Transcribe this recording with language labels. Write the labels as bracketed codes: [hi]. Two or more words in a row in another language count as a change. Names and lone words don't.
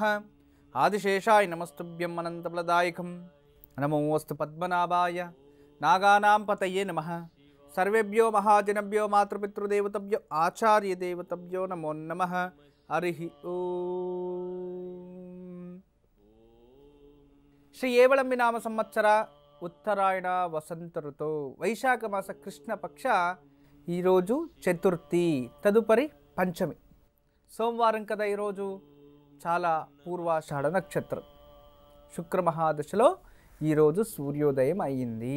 [sa] आदिशेषाय नमस्तुभ्यं अनन्तफलदायकं नमोऽस्तु पद्मनाभाय नागानां पतये नमः। सर्वेभ्यो महाजनेभ्यो मातृपितृदेवतेभ्यो आचार्यदेवतेभ्यो नमो नमः। हरि ओम। [te] శ్రీ ఏవళంబి నామ సంవత్సర ఉత్తరాయణ వసంత ఋతు వైశాఖ మాస కృష్ణ పక్ష ఈరోజు చతుర్థి తదుపరి పంచమి సోమవారం కదా ఈరోజు చాలా పూర్వాషాఢ నక్షత్రం శుక్ర మహాదశలో ఈరోజు సూర్యోదయం అయ్యింది।